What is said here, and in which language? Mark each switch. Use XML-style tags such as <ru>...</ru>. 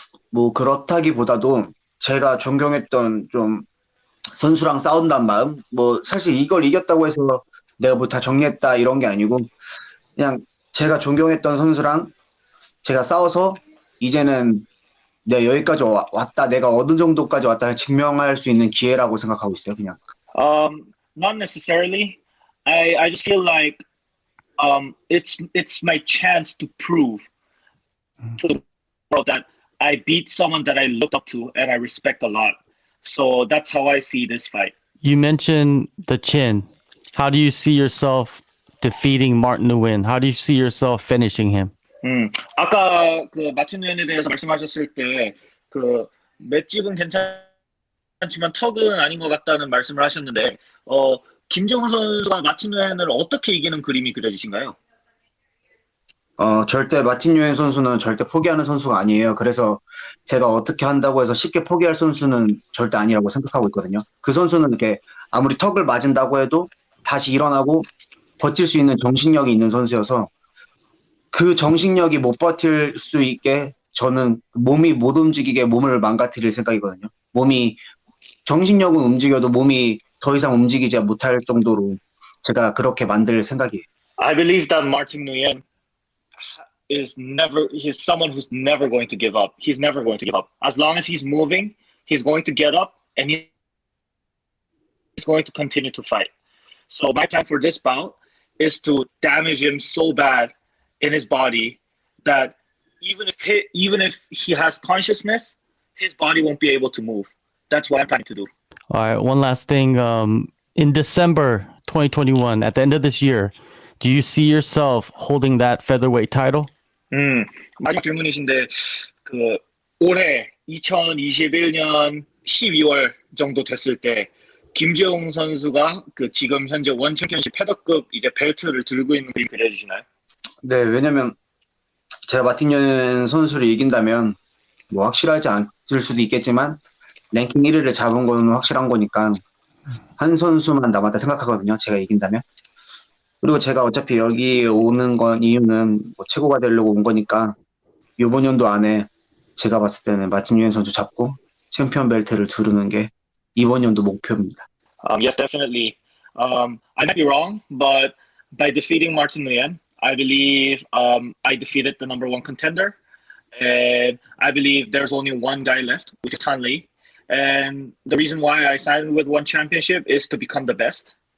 <ko>뭐 그렇다기보다도 제가 존경했던 좀 선수랑 싸운다는 마음, 뭐 사실 이걸 이겼다고 해서 내가 뭐 다 정리했다 이런 게 아니고 그냥 제가 존경했던 선수랑 제가 싸워서 이제는 내가 여기까지 왔다, 내가 어느 정도까지 왔다를 증명할 수 있는 기회라고 생각하고 있어요, 그냥.</ko> <en>Not necessarily. I just feel like it's my chance to prove to the world that I beat someone that I looked up to and I respect a lot. So that's how I see this fight. You mentioned the chin. How do you see yourself defeating Martin Nguyen? How do you see yourself finishing him?</en> <ko>아까 그 마틴 누엔에 대해서 말씀하셨을 때 그 맷집은 괜찮지만 턱은 아닌 것 같다는 말씀을 하셨는데 김재웅 선수가 마틴 누엔을 어떻게 이기는 그림이 그려지신가요? 절대 마틴 유엔 선수는 절대 포기하는 선수가 아니에요. 그래서 제가 어떻게 한다고 해서 쉽게 포기할 선수는 절대 아니라고 생각하고 있거든요. 그 선수는 이렇게 아무리 턱을 맞은다고 해도 다시 일어나고 버틸 수 있는 정신력이 있는 선수여서 그 정신력이 못 버틸 수 있게 저는 몸이 못 움직이게 몸을 망가뜨릴 생각이거든요. 정신력은 움직여도 몸이 더 이상 움직이지 못할 정도로 제가 그렇게 만들 생각이에요.</ko> <en>I believe that Martin Nguyen he's someone who's never going to give up. He's never going to give up. As long as he's moving, he's going to get up and he's going to continue to fight. So my plan for this bout is to damage him so bad in his body that even if he has consciousness, his body won't be able to move. That's what I'm planning to do. All right, one last thing. In December 2021, at the end of this year, do you see yourself holding that featherweight title?</en> <ko>마지막 질문이신데 그 올해 2021년 12월 정도 됐을 때 김재웅 선수가 그 지금 현재 원 챔피언십 패더급 이제 벨트를 들고 있는 그림 그려주시나요? 네, 왜냐면 제가 마틴 유엔 선수를 이긴다면 뭐 확실하지 않을 수도 있겠지만 랭킹 1위를 잡은 건 확실한 거니까 한 선수만 남았다 생각하거든요. 제가 이긴다면. 그리고 제가 어차피 여기 오는 건 이유는 뭐 최고가 되려고 온 거니까 이번 연도 안에 제가 봤을 때는 마틴 유엔 선수 잡고 챔피언 벨트를 두르는 게 이번 연도 목표입니다.</ko> <en>Yes, definitely. I might be wrong, but by defeating Martin Nguyen, I believe I defeated the number one contender, and I believe there's only one guy left, which is Tan Lee. And the reason why I signed with one championship is to become the best.</en>